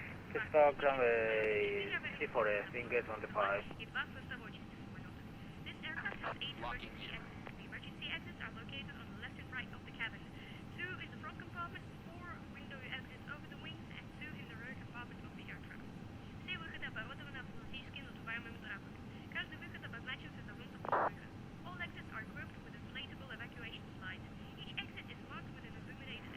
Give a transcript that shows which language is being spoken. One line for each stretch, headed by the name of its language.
English: Pushback runway 54 wing gate 25. This aircraft has 8 emergency exits. The emergency exits are located on the left and right of the cabin. 2 in the front compartment, 4 window exits over the wings, and 2 in the rear compartment of the aircraft.
Russian: Все выходы оборудованы автоматически надуваемыми трапами. Каждый выход обозначился замкнутым выходом.
English: All exits are equipped with inflatable evacuation slides. Each exit is marked with an illuminated exit.